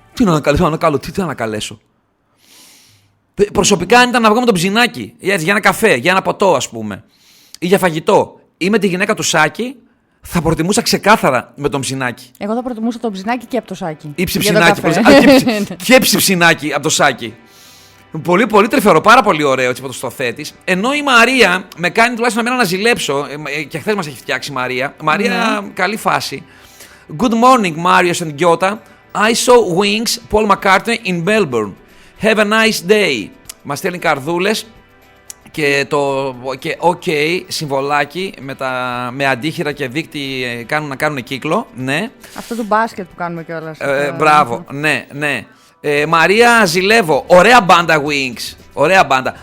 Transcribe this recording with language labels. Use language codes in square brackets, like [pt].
[el] Τι να ανακαλέσω, τι να ανακαλέσω. Προσωπικά, αν ήταν να βγω με τον Ψινάκη, για ένα καφέ, για ένα ποτό, ας πούμε, ή για φαγητό, ή με τη γυναίκα του Σάκη, θα προτιμούσα ξεκάθαρα με τον Ψινάκη. Εγώ θα προτιμούσα τον Ψινάκη και από το Σάκη. Ή Για Ψιψινάκη. τον καφέ. Και Ψιψινάκη από το Σάκη. Πολύ, πολύ τρυφερό, πάρα πολύ ωραίο έτσι που το στοθέτεις. Ενώ η Μαρία με κάνει τουλάχιστον εμένα να ζηλέψω. Και χθες μας έχει φτιάξει η Μαρία. Μαρία, καλή φάση. [en] Good morning, Marius and Giota. I saw Wings, Paul McCartney in Melbourne. Have a nice day. [el] Μας στέλνει καρδούλες. και OK, συμβολάκι με αντίχειρα και δείκτη να κάνουν κύκλο, ναι. Αυτό του μπάσκετ που κάνουμε κιόλας. Μπράβο, ναι. Μαρία Ζηλεύω, ωραία μπάντα Wings, ωραία μπάντα.